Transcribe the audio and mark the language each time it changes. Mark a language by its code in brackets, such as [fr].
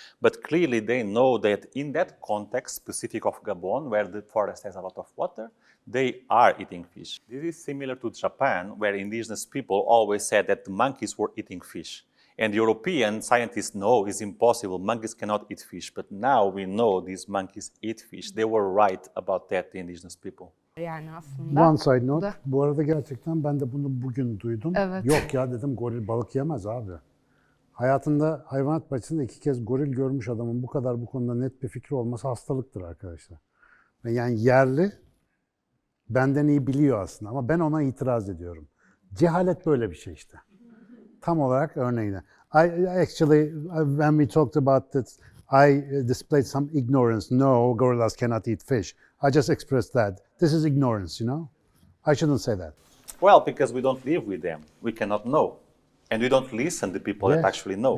[en] But clearly they know that in that context specific of Gabon, where the forest has a lot of water, they are eating fish. This is similar to Japan, where indigenous people always said that the monkeys were eating fish. And European scientists know it's impossible, monkeys cannot eat fish. But now we know these monkeys eat fish. They were right about that, the indigenous people. [tr] Yani aslında. [en] One side note, Da. [tr] bu arada gerçekten ben de bunu bugün duydum. Evet. Yok ya dedim, goril balık yemez abi. Hayatında hayvanat bahçesinde 2 kez goril görmüş adamın bu kadar bu konuda net bir fikri olması hastalıktır arkadaşlar. Ve yani yerli benden iyi biliyor aslında ama ben ona itiraz ediyorum. Cehalet böyle bir şey işte. Tam olarak örneğine. [en] I actually, when we talked about this, I displayed some ignorance. No, gorillas cannot eat fish. I just expressed that. This is ignorance, you know? I shouldn't say that. Well, because we don't live with them. We cannot know. And we don't listen to people that actually know.